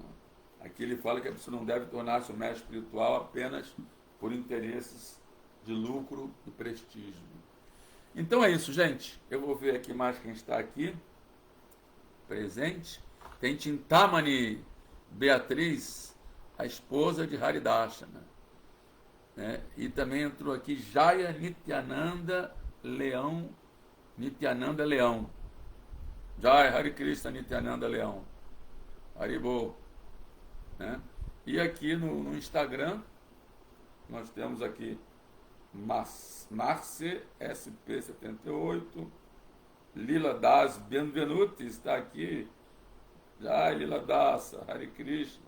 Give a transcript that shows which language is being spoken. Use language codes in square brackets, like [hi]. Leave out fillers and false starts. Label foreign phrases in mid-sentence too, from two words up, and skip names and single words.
[pt] Aqui ele fala que a pessoa não deve tornar-se um mestre espiritual apenas por interesses de lucro e prestígio. Então é isso, gente. Eu vou ver aqui mais quem está aqui presente. Tem Tintamani Beatriz, a esposa de Haridashana, né? E também entrou aqui Jaya Nityananda Leão. Nityananda Leão. Jaya Hare Krishna Nityananda Leão. Haribo, né? E aqui no Instagram nós temos aqui Marce SP78, Lila Das Benvenuti está aqui. Jai Lila Dasa, Hare Krishna.